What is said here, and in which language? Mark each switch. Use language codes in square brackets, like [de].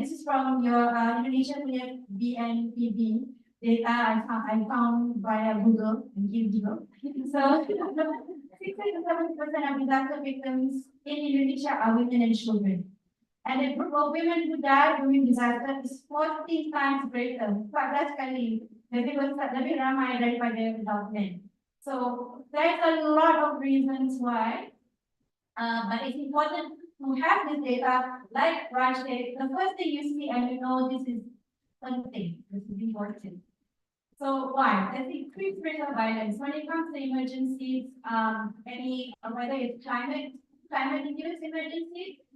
[en] This is from your Indonesian BNPB data I found via Google and Google. So 60 to 70% of disaster victims in Indonesia are women and children. And the group of women who die during disaster is 14 times greater. [ms] 14 kali lebih ramai daripada [en] adult men. So there's a lot of reasons why, but it's important to have this data. Like Raj said, the first thing you see and you know this is something. This is important. So why? There's increased rate of violence when it comes to emergencies. Whether it's climate-induced emergencies.